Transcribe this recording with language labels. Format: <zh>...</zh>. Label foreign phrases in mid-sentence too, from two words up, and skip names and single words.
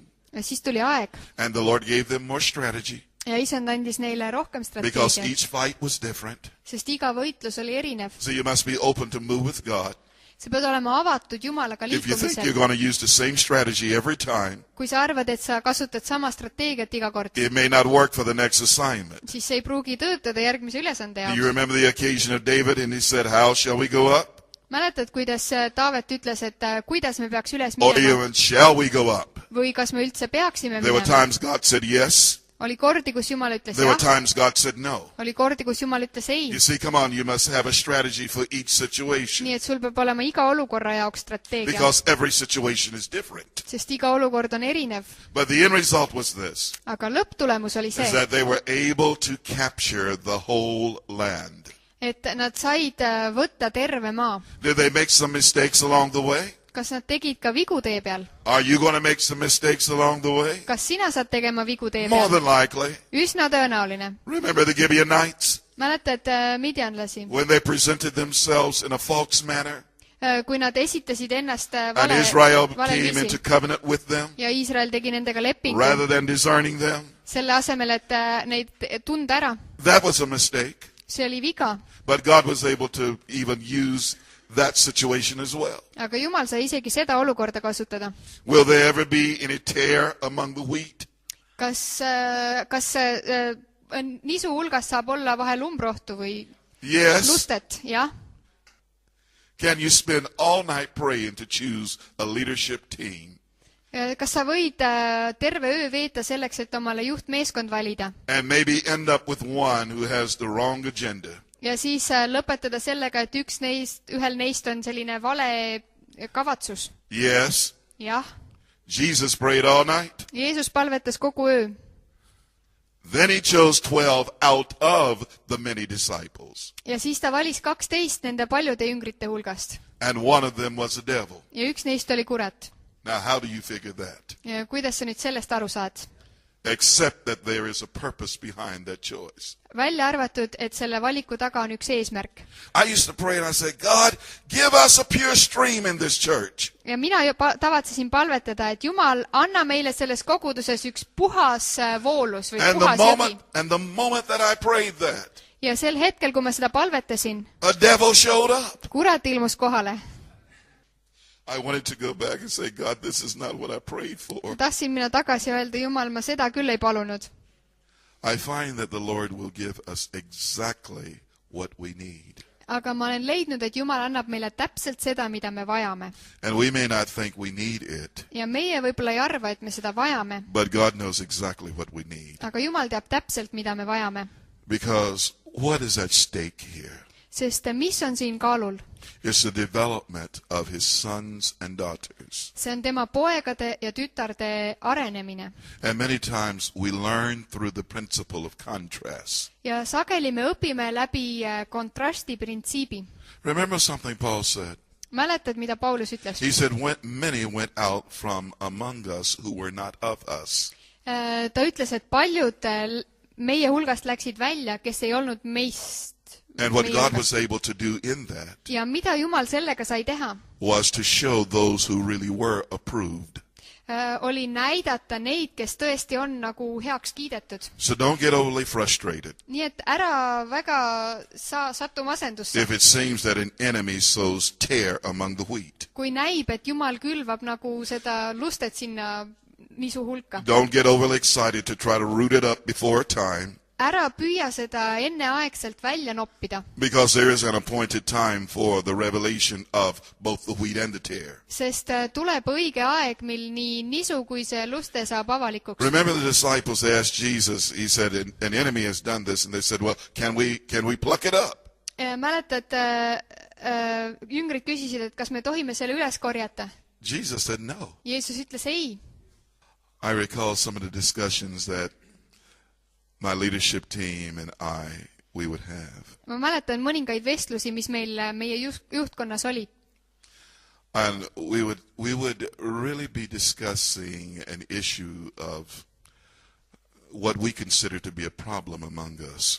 <et>Ja siis tuli aeg</et> <en>and the Lord gave them more strategy,</en> <et>ja Isand andis neile rohkem</et> <en>because</en> <et>strateegiat,</et> <en>each fight was different.</en> <et>sest iga võitlus oli erinev.</et> <en>So you must be open to move with God.</en> <et>Sa pead olema avatud Jumalaga</et> <en>If you think you're</en> <et>liikumisel.</et> <en>going to use the same strategy every time,</en> <et>Kui sa arvad, et sa kasutad sama strateegiat iga kord,</et> <en>it may not work for the next assignment.</en> <et>siis see ei pruugi töötada järgmise ülesande</et> <en>Do you</en> <et>jaoks.</et> <en>remember the occasion of David and he said, how shall we go up?</en> <et>Mäletad, kuidas Taavet ütles, et kuidas me peaks üles</et> <en>Or</en> <et>minema</et> <en>even, shall we go up?</en> <et>või kas me üldse peaksime</et> <en>There were</en> <et>minema?</et> <en>times God said yes.</en> <et>Oli kordi, kus Jumal ütles</et> <en>There were</en> <et>jah,</et> <en>times God said no.</en> <et>oli kordi, kus Jumal ütles ei.</et> <en>You see, come on, you must have a strategy for each situation.</en> <et>Nii et sul peab olema iga olukorra jaoks strateegia,</et> <en>Because every situation is different.</en> <et>sest iga olukord on erinev.</et> <en>But the end result was this,</en> <et>Aga lõpptulemus oli</et> <en>is</en> <et>see,</et> <en>that they were able to capture the whole land.</en> <et>et nad said võtta terve maa.</et> <en>Did they make some mistakes along the way?</en> <et>Kas nad tegid ka vigu tee peal?</et> <en>Are you going to make some mistakes along the way?</en> <et>Kas sina saad tegema vigu tee</et> <en>More</en> <et>peal?</et> <en>than likely.</en> <et>Üsna tõenäoline.</et> <en>Remember the Gibeonites?</en> <et>Mäletad midjanlasi,</et> <en>When they presented themselves in a false manner,</en> <et>kui nad esitasid ennast</et> <en>and Israel came</en> <et>valeviisi</et> <en>into covenant with them,</en> <et>ja Iisrael tegi nendega lepingu</et> <en>rather than discerning them?</en> <et>selle asemel, et neid tunda ära.</et> <en>That was a mistake.</en> <et>See oli viga,</et> <en>But God was able to even use that situation as well.</en> <et>aga Jumal sai isegi seda olukorda kasutada.</et> <en>Will there ever be any tear among the wheat?</en> <et>Kas nisu hulgas saab olla vahel umbrohtu või</et> <en>Yes.</en> <et>lustet? Jah.</et> <en>Can you spend all night praying to choose a leadership team</en> <et>Kas sa võid terve öö veeta selleks, et omale juhtmeeskond valida</et> <en>and maybe end up with one who has the wrong agenda?</en> <et>ja siis lõpetada sellega, et ühel neist on selline vale kavatsus?</et> <en>Yes.</en> <et>Jah.</et> <en>Jesus prayed all night.</en> <et>Jeesus palvetas kogu öö.</et> <en>Then he chose 12 out of the many disciples.</en> <et>ja siis ta valis 12 nende paljude jüngrite hulgast.</et> <en>And one of them was a devil.</en> <et>ja üks neist oli kurat.</et> <en>Now, how do you figure that?</en> <et>ja kuidas sa nüüd sellest aru saad?</et> <en>Except that there is a purpose behind that choice.</en> <et>välja arvatud, et selle valiku taga on üks eesmärk.</et> <en>I used to pray and I said, God, give us a pure stream in this church.</en> <et>ja mina tavatsesin palvetada, et Jumal, anna meile selles koguduses üks puhas voolus või puhas jõgi.</et> <en>And the moment that I prayed that,</en> <et>ja sel hetkel, kui ma seda palvetasin,</et> <en>a devil showed up.</en> <et>kurat ilmus kohale.</et> <en>I wanted to go back and say, God, this is not what I prayed for.</en> <et>tahtsin mina tagasi öelda, Jumal, ma seda küll ei palunud.</et> <en>I find that the Lord will give us exactly what we need.</en> <et>aga ma olen leidnud, et Jumal annab meile täpselt seda, mida me vajame.</et> <en>And we may not think we need it.</en> <et>ja meie võib-olla ei arva, et me seda vajame.</et> <en>But God knows exactly what we need.</en> <et>aga Jumal teab täpselt, mida me vajame.</et> <en>Because what is at stake here?</en> <et>sest mis on siin kaalul?</et> <en>It's the development of his sons and daughters.</en> <et>see on tema poegade ja tütarde arenemine.</et> <en>And many times we learn through the principle of contrast.</en> <et>ja sageli me õpime läbi kontrasti printsiibi.</et> <en>Remember something Paul said?</en> <et>mäletad, mida Paulus ütles?</et> <en>He said, many went out from among us who were not of us.</en> <et>ta ütles, et paljud meie hulgast läksid välja, kes ei olnud meist.</et> <en>And what God was able to do in that</en> <et>ja mida Jumal sellega sai teha?</et> <en>was to show those who really were approved.</en> <et>oli näidata neid, kes tõesti on nagu heaks kiidetud.</et> <en>So don't get overly frustrated.</en> <et>nii et ära väga satu masendusse.</et> <en>If it seems that an enemy sows tear among the wheat.</en> <et>kui näib, et Jumal külvab nagu seda lustet sinna nisu hulka.</et> <en>Don't get overly excited to try to root it up before time.</en> <et>ära püüa seda enneaegselt välja noppida.</et> <en>Because there is an appointed time for the revelation of both the wheat and the tear.</en> <et>sest tuleb õige aeg, mil nii nisu kui see luste saab avalikuks.</et> <en>Remember the disciples, they asked Jesus, he said, an enemy has done this, and they said, well, can we pluck it up?</en> <et>mäletad, jüngrid küsisid, et kas me tohime selle üles korjata?</et> <en>Jesus said no.</en> <et>Jeesus ütles ei.</et> <en>I recall some of the discussions that my leadership team and we would have.</en> <et>ma mäletan mõningaid vestlusi, mis meil meie juhtkonnas olid.</et> <en>And we would really be discussing an issue of what we consider to be a problem among us.</en>